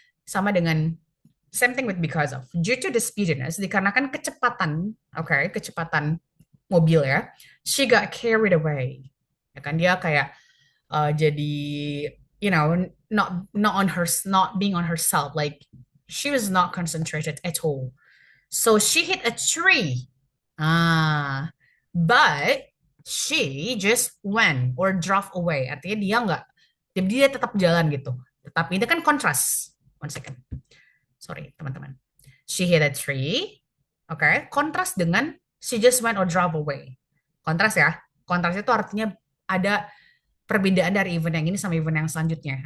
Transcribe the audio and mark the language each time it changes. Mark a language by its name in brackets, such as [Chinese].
[English] Sama dengan same thing with because of. Due to the speediness, dikarenakan kecepatan, okay, kecepatan mobil ya, she got carried away. Ya kan dia kayak jadi not on her, not being on herself. Like she was not concentrated at all. So she hit a tree. Ah, but she just went or drove away. [Indonesian] Artinya dia tetap jalan gitu. Tetapi ini kan kontras. One second. Sorry, teman-teman. [English] She hit a tree. Oke, okay. Kontras dengan she just went or drove away. [Indonesian] Kontras ya. Kontras itu artinya ada perbedaan dari event yang ini sama event yang selanjutnya.